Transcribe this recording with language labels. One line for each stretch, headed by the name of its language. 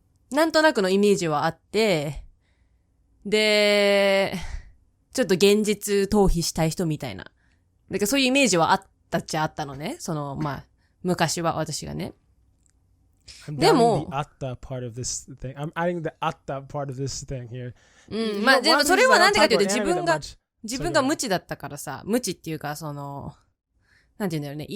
Japanese: なんとなくのイメージはあって、で、ちょっと現実逃避したい人みたいな。だからそういうイメージはあったっちゃあったのね。昔は私がね。でも、
English: I'm adding the あった part of this thing here.
Japanese: でもそれはなんでかというと自分が無知だったからさ、無知っていうかなんていうんだろうね。